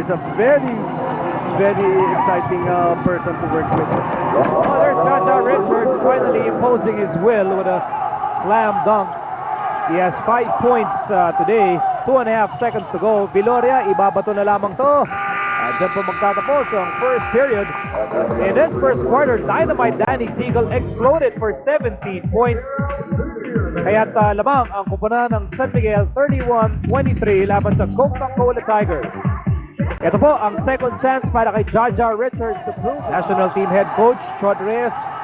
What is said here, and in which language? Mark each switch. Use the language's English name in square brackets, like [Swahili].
[English] Is a very, very exciting person to work with. Oh, there's Jaja Richards finally imposing his will with a slam dunk. He has 5 points today, 2.5 seconds to go. [Filipino] Viloria, ibabato na lamang to. Diyan po magtatapos ang [English] first period. In this first quarter, Dynamite Danny Seigle exploded for 17 points. [Filipino] Kaya't lamang ang kupunan ng San Miguel 31-23 laban sa Coca-Cola Tigers. Ito po ang [English] second chance [Filipino] para kay Jaja Richards [English] to prove. National team head coach Chod Reyes.